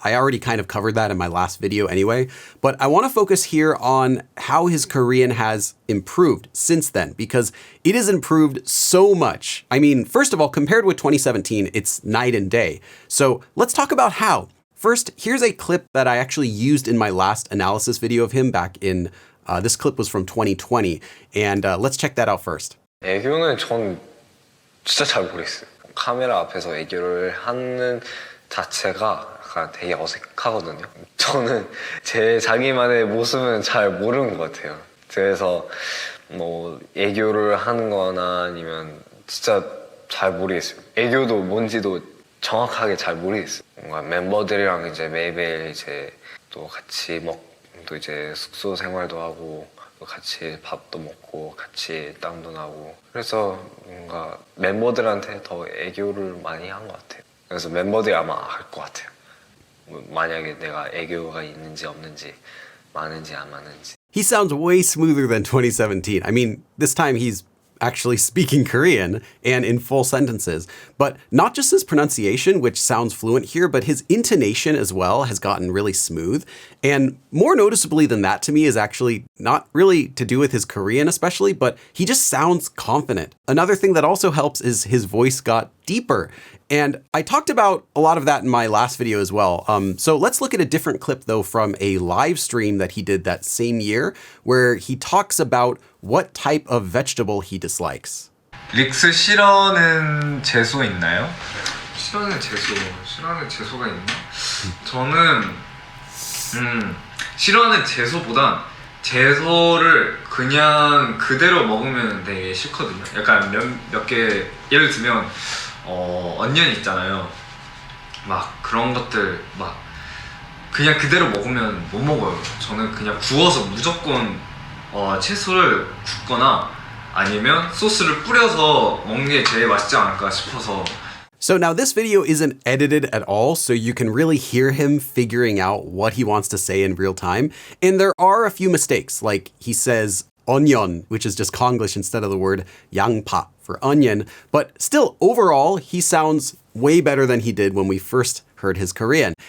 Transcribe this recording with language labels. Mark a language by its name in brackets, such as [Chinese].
[English] I already kind of covered that in my last video anyway. But I want to focus here on how his Korean has improved since then, because it has improved so much. I mean, first of all, compared with 2017, it's night and day. So let's talk about how. First, here's a clip that I actually used in my last analysis video of him back in, this clip was from 2020. And let's check that out first. [Korean] 애교는 전 진짜 잘 모르겠어요. 카메라 앞에서 애교를 하는 자체가 약간 되게 어색하거든요. 저는 제 자기만의 모습은 잘 모르는 것 같아요. 그래서 뭐 애교를 하는 거나 아니면 진짜 잘 모르겠어요. 애교도 뭔지도 정확하게 잘 모르겠어요. 뭔가 멤버들이랑 이제 매일매일 이제 또 같이 또 이제 숙소 생활도 하고 같이 밥도 먹고 같이 땀도 나고 그래서 뭔가 멤버들한테 더 애교를 많이 한 것 같아요. 그래서 멤버들이 아마 알 것 같아요. 만약에 내가 애교가 있는지 없는지 많은지 안 많은지. [English] He sounds way smoother than 2017. I mean, this time he's actually speaking Korean and in full sentences. But not just his pronunciation, which sounds fluent here, but his intonation as well has gotten really smooth. And more noticeably than that to me is actually not really to do with his Korean especially, but he just sounds confident. Another thing that also helps is his voice got deeper. And I talked about a lot of that in my last video as well. So let's look at a different clip though from a live stream that he did that same year where he talks about what type of vegetable he dislikes. [Korean] 릭스 싫어하는 채소 있나요? 싫어하는 채소가 있나? 저는 싫어하는 채소보단 채소를 그냥 그대로 먹으면 되게 싫거든요. 약간 몇 개 예를 들면 언년 있잖아요. 막 그런 것들 막 그냥 그대로 먹으면 못 먹어요. 저는 그냥 구워서 무조건 채소를 굽거나 아니면 소스를 뿌려서 먹는 게 제일 맛있지 않을까 싶어서. [English] So now this video isn't edited at all, so you can really hear him figuring out what he wants to say in real time. And there are a few mistakes, like he says onion, which is just Konglish instead of the word [Korean] 양파 [English] for onion. But still, overall, he sounds way better than he did when we first heard his Korean.